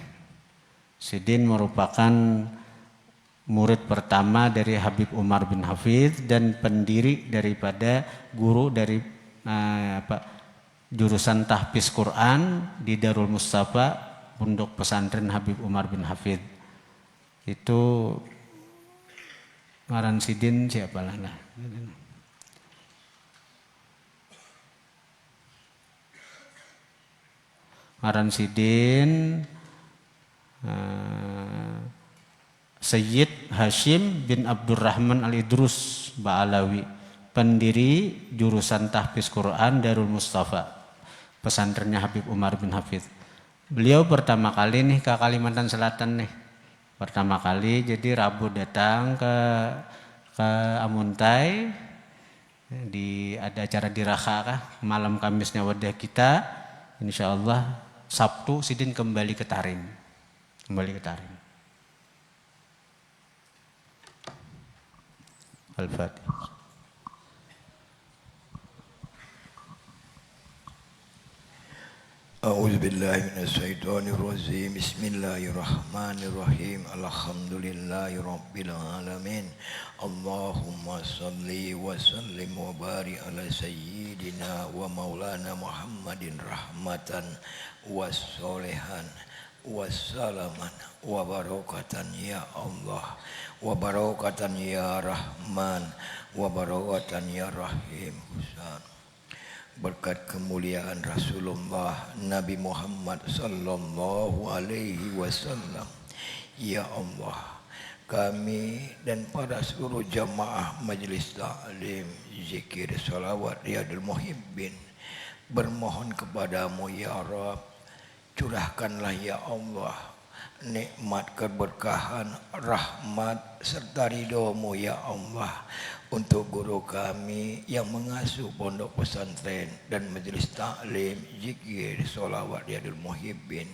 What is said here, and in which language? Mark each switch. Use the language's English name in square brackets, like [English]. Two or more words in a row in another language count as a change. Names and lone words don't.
[Indonesian] Sidin merupakan murid pertama dari Habib Umar bin Hafidh dan pendiri daripada guru dari jurusan tahfiz Quran di Darul Mustafa, Pondok Pesantren Habib Umar bin Hafidh. [Banjar] Itu ngaran Sidin siapa lah? [Indonesian] Ngaran Sidin Sayyid Hashim bin Abdurrahman Al-Idrus Ba'alawi, pendiri jurusan tahfiz Quran Darul Mustafa, pesantrennya Habib Umar bin Hafidh. Beliau pertama kali nih ke Kalimantan Selatan nih. Pertama kali, jadi Rabu datang ke Amuntai, ada acara di Raka, malam Kamisnya wadah kita, insyaallah Sabtu Sidin kembali ke Tarim. Al-Fatihah. [Arabic] أعوذ بالله من الشيطان الرجيم. بسم الله الرحمن الرحيم. الحمد لله رب العالمين. اللهم صل وسلم وبارك على سيدنا ومولانا محمد رحمة وصالحا وسلاما وبركة يا الله، وبركة يا رحمن، وبركة يا رحيم. [Indonesian] Berkat kemuliaan Rasulullah Nabi Muhammad [Arabic] صلى الله عليه وسلم، يا الله, [Indonesian] kami dan para seluruh jamaah Majelis Ta'lim, Zikir, Salawat, Riyadul Muhibbin bermohon kepadamu [Arabic] يا رب, [Indonesian] curahkanlah [Arabic] يا الله [Indonesian] nikmat keberkahan, rahmat serta ridho-Mu [Arabic] يا الله [Indonesian] untuk guru kami yang mengasuh pondok pesantren dan majelis taklim, zikir, sholawat, riyadul muhibbin.